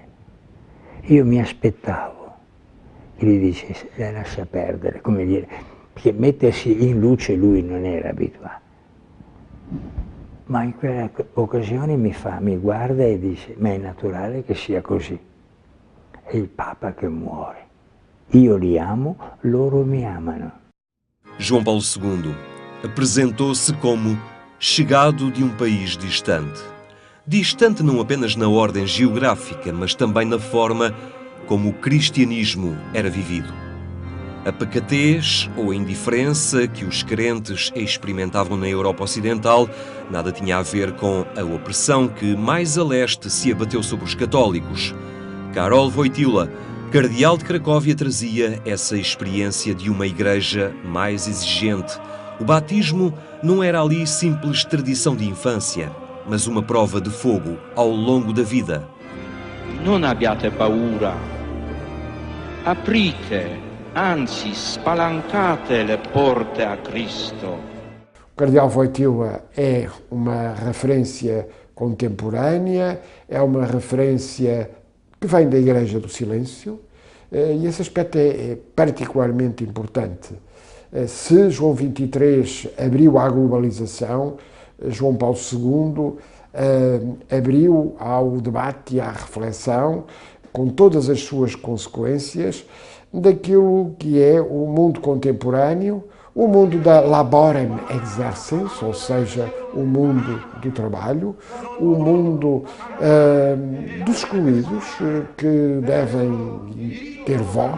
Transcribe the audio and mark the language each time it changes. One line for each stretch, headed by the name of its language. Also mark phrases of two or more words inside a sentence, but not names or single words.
Italian: Io mi aspettavo, e gli dice, lascia perdere, come dire, perché mettersi in luce lui non era abituato. Ma in quella occasione mi guarda e dice, ma è naturale che sia così. È il Papa che muore. Io li amo, loro mi amano.
Portuguese: João Paulo II apresentou-se como chegado de um país distante. Distante não apenas na ordem geográfica, mas também na forma como o cristianismo era vivido. A pacatez ou a indiferença que os crentes experimentavam na Europa Ocidental nada tinha a ver com a opressão que mais a leste se abateu sobre os católicos. Karol Wojtyła, cardeal de Cracóvia, trazia essa experiência de uma igreja mais exigente. O batismo não era ali simples tradição de infância, mas uma prova de fogo ao longo da vida.
Italian: Non abbiate paura. aprite, anzi spalancate le porte a Cristo.
Portuguese: O cardeal Wojtyła é uma referência contemporânea, é uma referência que vem da Igreja do Silêncio, e esse aspecto é particularmente importante. Se João XXIII abriu à globalização, João Paulo II abriu ao debate e à reflexão, com todas as suas consequências, daquilo que é o mundo contemporâneo, o mundo da laborem exercens, ou seja, o mundo do trabalho, o mundo dos excluídos, que devem ter voz.